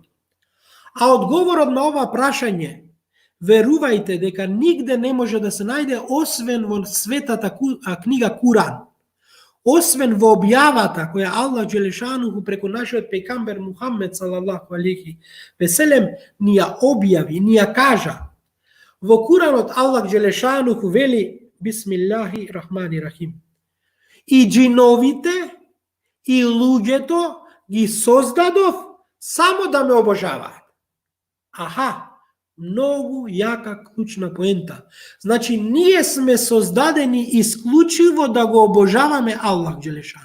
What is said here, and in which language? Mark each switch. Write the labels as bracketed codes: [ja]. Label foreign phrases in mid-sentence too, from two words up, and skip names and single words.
[mk] А одговорот на ова прашање, верувајте дека нигде не може да се најде освен во светата книга Куран. Освен во објавата која Аллах Джелешануху преку нашиот пегамбер Мухамед [ar] صلى الله عليه وسلم [mk] ни ја објави, ни ја кажа. Во Куранот Аллах Джелешануху вели: [ar] بسم الله الرحمن الرحيم. [mk] И джиновите и луѓето ги создадов само да ме обожаваат. Аха, многу јака клучна поента. Значи, ние сме создадени исклучиво да го обожаваме Аллах Джелешану.